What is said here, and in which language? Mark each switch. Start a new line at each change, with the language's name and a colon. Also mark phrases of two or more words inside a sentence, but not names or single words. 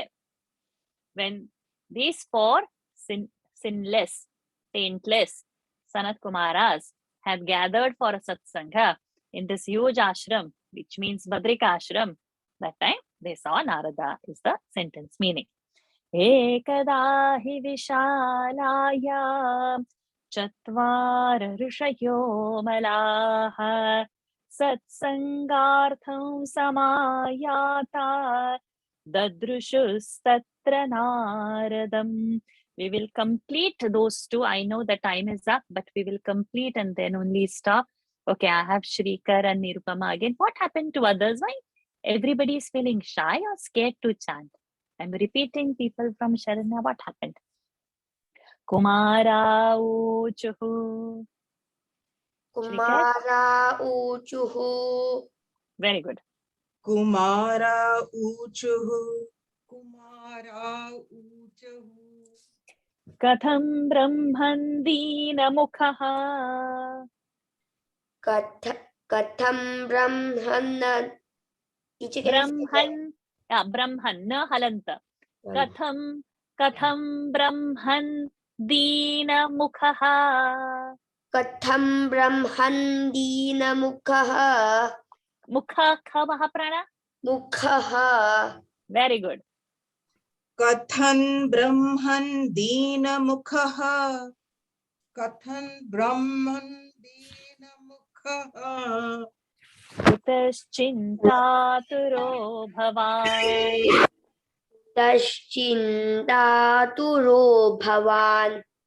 English: When these four sinless, taintless Sanat Kumaras have gathered for a satsanga in this huge ashram, which means Badrika Ashram, that time they saw Narada is the sentence meaning.
Sanskrit: Ekada hi vishalaya Chatvar Rishayo Malaha Satsangartham Samayata Dadrushustatra Naradam.
English: We will complete those two. I know the time is up, but we will complete and then only stop. Okay, I have Shrikar and Nirupama again. What happened to others? Why everybody is feeling shy or scared to chant? I'm repeating people from Sharanya. What happened?
Sanskrit: Kumara Uchuhu. Kumara Uchuhu.
English: Very good.
Sanskrit: Kumara Uchuhu. Katham Brahman Dina Mukhaha. Katham Brahman. Brahman, na halanta. Katham Brahman Dina Mukhaha. Katham Brahman Dina Mukhaha. Mukha kha Mahaprana? Mukhaha.
English: Very good.
Sanskrit: Kathan Brahman Dina Mukhaha. Kathan Brahman Dina Mukhaha. Kutaschintaturo bhavan. Kutaschintaturo bhavan.